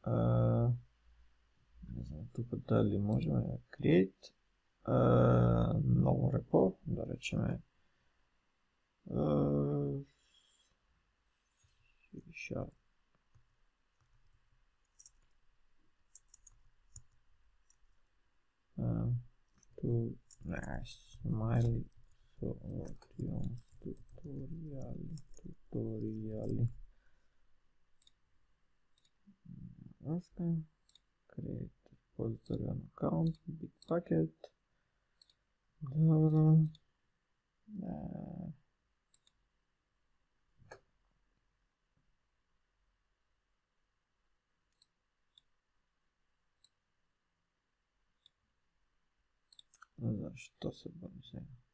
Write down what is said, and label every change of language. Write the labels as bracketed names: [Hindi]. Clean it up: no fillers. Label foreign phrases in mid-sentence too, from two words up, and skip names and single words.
[Macedonian] Не знам тука дали можеме да create ново репо, да речеме C#. Smiley solutions tutoriali. Okay. [English] Create repository on account, Bitbucket. [Macedonian] Добро. Зашто се бавим сега?